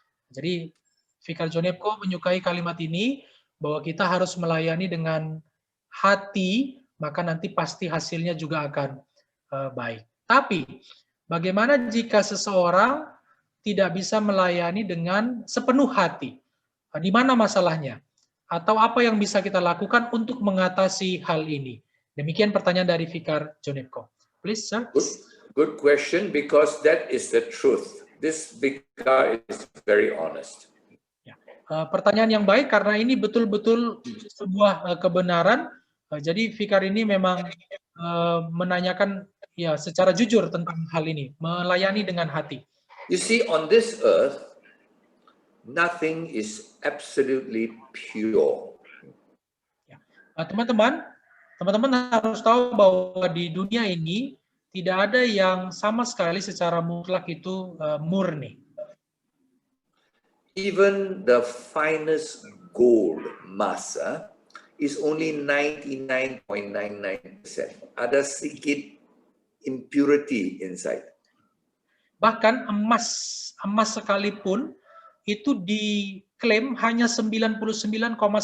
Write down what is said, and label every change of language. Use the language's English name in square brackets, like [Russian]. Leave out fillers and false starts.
[Indonesian] Jadi, Vikar John Epko menyukai kalimat ini, bahwa kita harus melayani dengan hati, maka nanti pasti hasilnya juga akan baik. Tapi, bagaimana jika seseorang tidak bisa melayani dengan sepenuh hati? Di mana masalahnya? Atau apa yang bisa kita lakukan untuk mengatasi hal ini? Demikian pertanyaan dari Vikar John Epko. [English] Please, sir. Good question, because that is the truth. This Vikar is very honest. [Indonesian] Pertanyaan yang baik karena ini betul-betul sebuah kebenaran. Jadi Vikar ini memang menanyakan ya secara jujur tentang hal ini, melayani dengan hati. [English] You see, on this earth, nothing is absolutely pure. [Indonesian] Teman-teman harus tahu bahwa di dunia ini tidak ada yang sama sekali secara mutlak itu murni. [English] Even the finest gold mass is only 99.99%. [Indonesian] Ada sedikit [English] impurity inside. [Indonesian] Bahkan emas sekalipun itu diklaim hanya 99,99%.